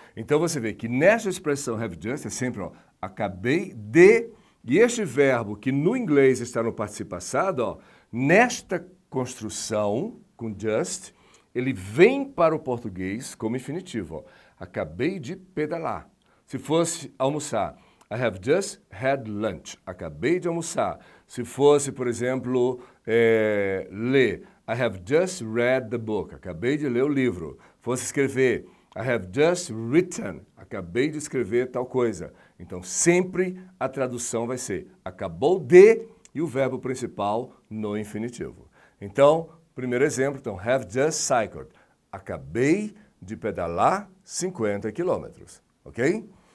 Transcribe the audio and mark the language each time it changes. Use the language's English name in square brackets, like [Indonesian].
[Portuguese] Então você vê que nessa expressão have just é sempre, ó, acabei de, e este verbo que no inglês está no particípio passado, ó, nesta construção com just, ele vem para o português como infinitivo. Ó. Acabei de pedalar. Se fosse almoçar, [English] I have just had lunch. [Portuguese] Acabei de almoçar. Se fosse, por exemplo, ler, [English] I have just read the book. [Portuguese] Acabei de ler o livro. Fosse escrever, [English] I have just written. [Portuguese] Acabei de escrever tal coisa. Então, sempre a tradução vai ser acabou de e o verbo principal no infinitivo. Então, primeiro exemplo, então, have just cycled. Acabei de pedalar 50 quilômetros, ok?